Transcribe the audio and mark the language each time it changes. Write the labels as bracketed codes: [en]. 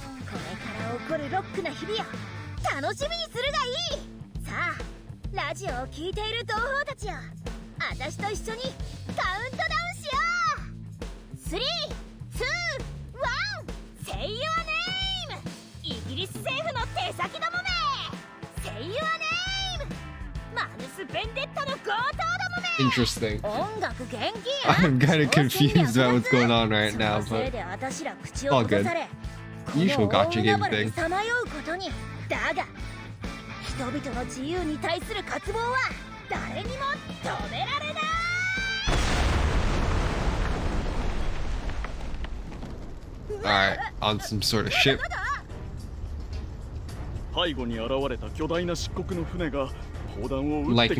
[ja] これから起こるロックな日々を楽しみにするがいいさあラジオを聴いている同胞たちよ私と一緒にカウントダウンしよう3、2、1 [en] Say your name [ja] イギリス政府の手先どもめ Say your name マヌス・ベンデッタの強盗どもめ [en] Interesting. I'm kind of confused about what's going on right now, but it's all good. Usual gacha game thing. [ja] だが人々の自由に対する渇望は誰にも止められない [en] Alright, on some sort of ship. [ja] 背後に現れた巨大な漆黒の船が砲弾を撃ってき